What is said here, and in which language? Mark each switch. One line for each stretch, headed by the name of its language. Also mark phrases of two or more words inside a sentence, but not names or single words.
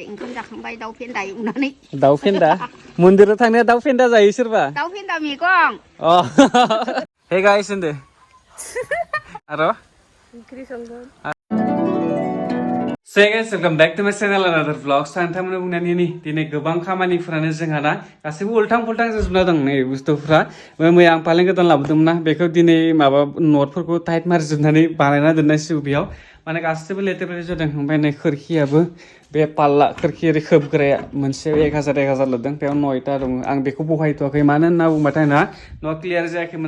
Bodo: ओंखाम जाखांबाय दाउ फेन्दा एवनानै दाउ फेन्दा मन्दिराव थांनाया दाउ फेन्दा जायो सोरबा दाउ फेन्दा मैगं अ
English: hey guys
Bodo: होनदो आरो ओंख्रि संगोन
English: So guys, welcome back to my channel another vlog.
Bodo: सानथामनो बुंनानै दिनै गोबां खामानिफोरानो जोंहा ना गासैबो उल्थां फुल्थां जाजोबना दं नै बुस्थुफ्रा मैया आं फालें गोदान लाबोदोंमोन ना बेखौ दिनै माबा नटफोरखौ टाइट मारिजोबनानै बानायना दोननांसिगौ बेयाव माने गासैबो लेथेर लेथेर जादों ओमफ्राय नै खोरखियाबो बे पाल्ला खोरखि ओरै खोबग्राया मोनसे 1000 लादों बेयाव 9टा दङ आं बेखौ बहायथ'वाखै मानो होनना बुंबाथाय ना न'आ क्लियार जायाखैमोन